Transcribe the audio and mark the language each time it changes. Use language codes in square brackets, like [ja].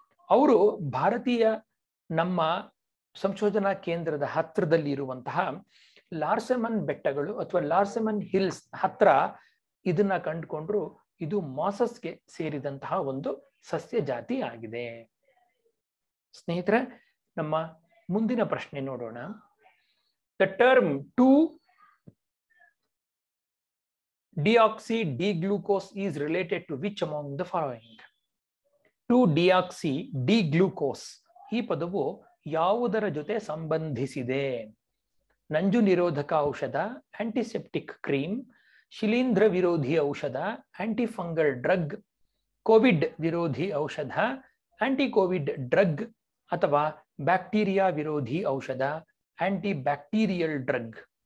[kn] ಅವರು ಭಾರತೀಯ ನಮ್ಮ ಸಂಶೋಧನಾ ಕೇಂದ್ರದ ಹತ್ರದಲ್ಲಿ ಇರುವಂತಹ ಲಾರ್ಸೆಮನ್ ಬೆಟ್ಟಗಳು ಅಥವಾ ಲಾರ್ಸೆಮನ್ ಹಿಲ್ಸ್ ಹತ್ರ ಇದನ್ನ ಕಂಡುಕೊಂಡ್ರು. ಇದು ಮಾಸಸ್ಗೆ ಸೇರಿದಂತಹ ಒಂದು ಸಸ್ಯ ಜಾತಿ ಆಗಿದೆ. ಸ್ನೇಹಿತರೆ, ನಮ್ಮ ಮುಂದಿನ ಪ್ರಶ್ನೆ ನೋಡೋಣ. [en] The term 2-deoxy-D-glucose is related to which among the following? [kn] 2-deoxy-D-glucose ಈ ಪದವು ಯಾವುದರ ಜೊತೆ ಸಂಬಂಧಿಸಿದೆ? ನಂಜು ನಿರೋಧಕ ಔಷಧ, ಆಂಟಿಸೆಪ್ಟಿಕ್ ಕ್ರೀಮ್, ಶಿಲೀಂಧ್ರ ವಿರೋಧಿ ಔಷಧ, ಆಂಟಿಫಂಗಲ್ ಡ್ರಗ್, ಕೋವಿಡ್ ವಿರೋಧಿ ಔಷಧ, ಆಂಟಿಕೋವಿಡ್ ಡ್ರಗ್ ಅಥವಾ ಬ್ಯಾಕ್ಟೀರಿಯಾ ವಿರೋಧಿ ಔಷಧ, ಆಂಟಿಬ್ಯಾಕ್ಟೀರಿಯಲ್ ಡ್ರಗ್.